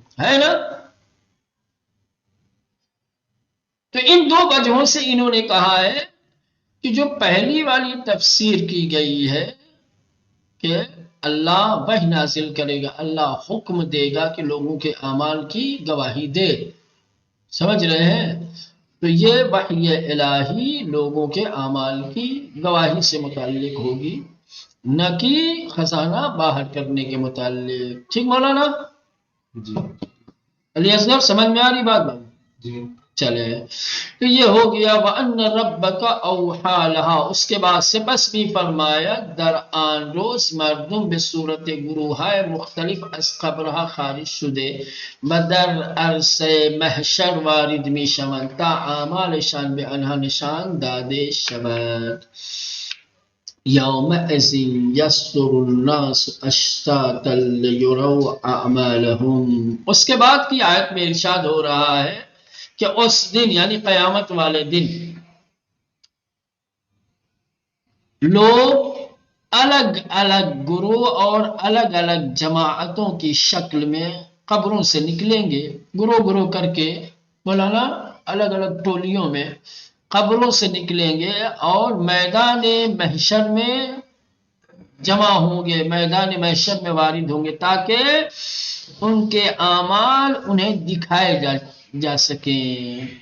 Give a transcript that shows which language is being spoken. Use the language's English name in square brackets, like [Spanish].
[Urdu] ہے نا؟ تو ان دو وجہوں سے انہوں نے کہا ہے کہ جو پہلی والی تفسیر کی گئی ہے کہ اللہ وحی نازل کرے گا، اللہ حکم دے گا کہ لوگوں کے اعمال کی گواہی دے، سمجھ رہے ہیں؟ تو یہ وحی الہی لوگوں کے اعمال کی گواہی سے متعلق ہوگی، نہ کہ خزانہ باہر کرنے کے متعلق۔ ٹھیک مولانا؟ جی علی اصغر سمجھ میں آ رہی بات بھائی؟ جی چلے، تو یہ ہو گیا [Arabic] وَأَنَّ رَبَّكَ أَوْحَىٰ لَهَا۔ [Urdu] اس کے بعد سے بس بھی فرمایا [Persian] در آن روز مردم به صورت گروہ‌های مختلف از قبرها خارج شده و در عرصه محشر وارد می شوند تا اعمالشان به آنها نشان داده شود. [Arabic] یومئذ یصدر الناس اشتاتا لیروا اعمالهم۔ [Urdu] اس کے بعد کی آیت میں ارشاد ہو رہا ہے کہ اس دن یعنی قیامت والے دن لوگ الگ الگ گروہ اور الگ الگ جماعتوں کی شکل میں قبروں سے نکلیں گے، گروہ گروہ کر کے، مولانا الگ الگ ٹولیوں میں قبروں سے نکلیں گے اور میدان محشر میں جمع ہوں گے، میدان محشر میں وارد ہوں گے تاکہ ان کے اعمال انہیں دکھائے جا سکیں۔